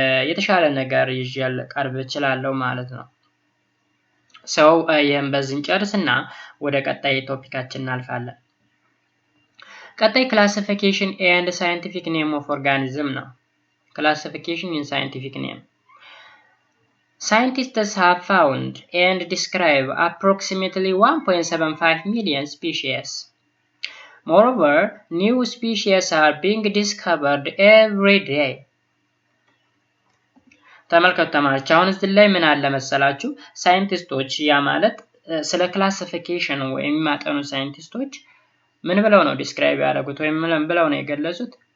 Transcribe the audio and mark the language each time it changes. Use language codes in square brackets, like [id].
[am] የተሻለ ነገር ይዤ ቀርብ እችላለሁ ማለት ነው። ሰው ይሄን በዚህን ጨርስና ወደ ቀጣይ ቶፒካችን እናልፋለን። ቀጣይ [en] classification and scientific name of organism [am] ነው። classification in scientific name. [en] Scientists have found and described approximately 1.75 million species. Moreover, new species are being discovered every day. [am] ተመልከቱ ተማሪዎች፣ አሁን እዚህ ላይ ምን አለ መሰላችሁ? ሳይንቲስቶች ያ ማለት ስለ ክላሲፊኬሽን ወይም የሚያጠኑ ሳይንቲስቶች ምን ብለው ነው ዲስክራይብ ያደረጉት ወይም ምን ብለው ነው የገለጹት?